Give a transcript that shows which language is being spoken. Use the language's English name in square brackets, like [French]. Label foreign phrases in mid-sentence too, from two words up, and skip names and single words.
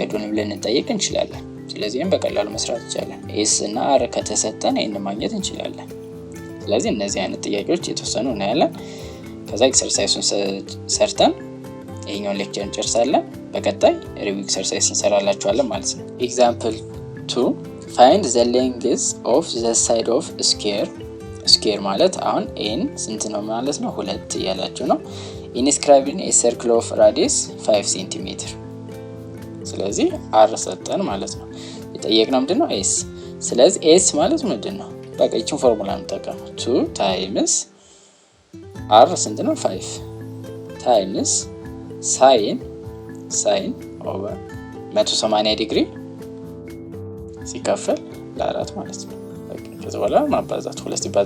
[Amharic] ሳይዱን ብለን እንጠይቅ እንችላለን። ስለዚህም በቀላሉ መስራት ይቻላል። ኤስ እና አር ከተሰጠን ይሄን ማግኘት እንችላለን። ስለዚህ እነዚህ አይነት ጥያቄዎች የተወሰኑ እናያለን። ከዛ ኤክሰርሳይሱን ሰርተን ይሄኛውን ሌክቸር እንጨርሳለን። በቀጣይ [English] review exercise [Amharic] እንሰራላችኋለን ማለት ነው። ኤግዛምፕል 2 [English] find the length of the side of a square [Amharic] ማለት አሁን ኤን ስንት ነው ማለት ነው 2 እያላችሁ ነው። [English] inscribing a circle of radius 5 cm [Amharic] ስለዚህ r ሰጠን ማለት ነው። የጠየቅነው ምንድነው ኤስ። ስለዚህ ኤስ ማለት ምንድነው በቃ እቺን ፎርሙላ እንጠቀም 2 ታይምስ r ስንት ነው 5 ታይምስ [English] sine over 180 degree [Amharic] ሲካፈል ለ4 ማለት ነው። ከዛ በኋላ ማባዛት 2 ሲባዛ